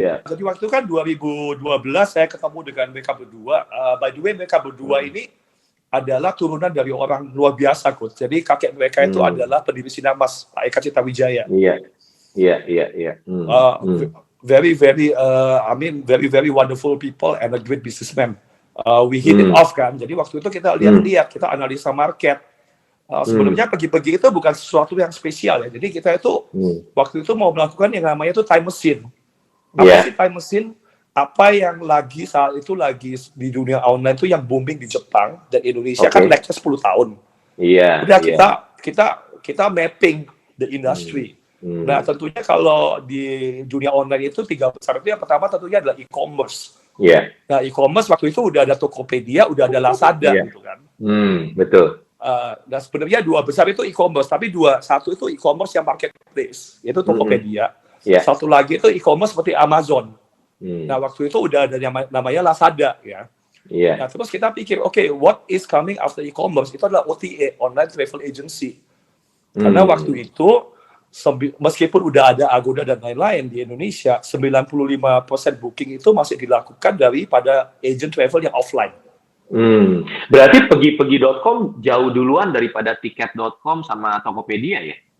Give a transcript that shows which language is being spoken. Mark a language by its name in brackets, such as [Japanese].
[Indonesian] Jadi waktu itu kan 2012 saya ketemu dengan mereka berdua. By the way, mereka berdua ini adalah turunan dari orang luar biasa, coach. Jadi kakek mereka itu adalah pendiri Sinarmas, Pak Eka Cipta Wijaya. [English] Very very wonderful people and a great businessman. We hit it off [Indonesian] kan. Jadi waktu itu kita lihat, kita analisa market. Sebelumnya pergi-pergi itu bukan sesuatu yang spesial ya. Jadi kita itu waktu itu mau melakukan yang namanya itu time machine. Apa sih time machine? Apa yang saat itu lagi di dunia online itu yang booming di Jepang dan Indonesia kan lag-nya 10 tahun. Udah kita [English] mapping the industry. [Indonesian] Nah tentunya kalau di dunia online itu 3 besar itu yang pertama tentunya adalah e-commerce. Nah e-commerce waktu itu udah ada Tokopedia, udah ada Lazada gitu kan. Betul. Nah sebenarnya 2 besar itu e-commerce, tapi satu itu e-commerce yang marketplace, yaitu Tokopedia. Satu lagi itu e-commerce seperti Amazon. Nah waktu itu udah ada yang namanya Lazada ya. Nah terus kita pikir, [English] what is coming after e-commerce? [Indonesian] Itu adalah OTA, Online Travel Agency. Karena waktu itu meskipun udah ada Agoda dan lain-lain di Indonesia, 95% booking itu masih dilakukan daripada agent travel yang offline. Berarti pergi-pergi.com jauh duluan daripada tiket.com sama Tokopedia ya?